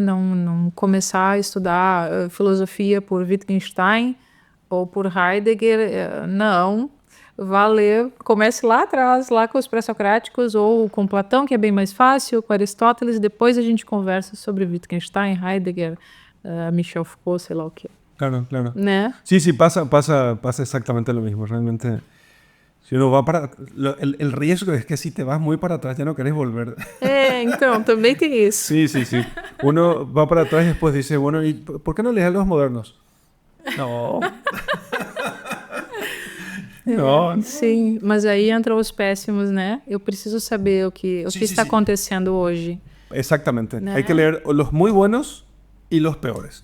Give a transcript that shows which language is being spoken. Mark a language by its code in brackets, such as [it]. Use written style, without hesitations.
[pt] Não começar a estudar filosofia por Wittgenstein ou por Heidegger, não. Vá ler, comece lá atrás, lá com os pré-socráticos, ou com Platão, que é bem mais fácil, com Aristóteles, depois a gente conversa sobre Wittgenstein, Heidegger, Michel Foucault, sei lá o quê. Claro, claro. Né? [es] Sí, pasa exactamente lo mismo. Realmente, si uno va para... El riesgo es que si te vas muy para atrás ya no querés volver. [pt] Então, também tem isso. [es] Sí. Uno va para atrás y después dice, bueno, ¿y por qué no lees a los modernos? No. No. [pt] Sim, mas aí entram os péssimos, né? Eu preciso saber o que está acontecendo hoje. [es] Exactamente. [pt] Né? [es] Hay que leer los muy buenos y los peores.